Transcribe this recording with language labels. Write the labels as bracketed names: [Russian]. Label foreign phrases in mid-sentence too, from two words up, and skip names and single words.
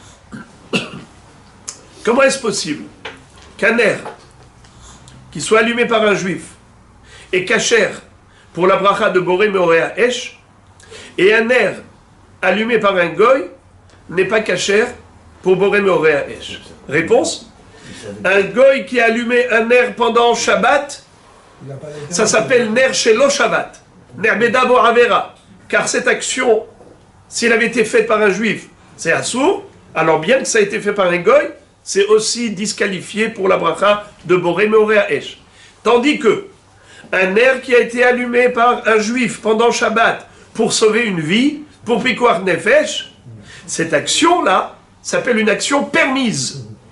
[French] Comment est-ce possible qu'un ner qui soit allumé par un juif est kasher pour la bracha de Boré Meorea Esh, et un ner allumé par un goy n'est pas kasher pour Boré Meorea Esh? Réponse: un goy qui a allumé un ner pendant Shabbat, ça s'appelle [Hebrew] נר שלא שבת, נר בדבר עבירה, [French] car cette action, s'il avait été faite par un juif, c'est assour, alors bien que ça a été fait par un goy, c'est aussi disqualifié pour la bracha de Boré Meorea Esh. Tandis que un ner qui a été allumé par un juif pendant Shabbat pour sauver une vie, pour [Hebrew] פיקוח נפש, [French] cette action-là s'appelle une action permise.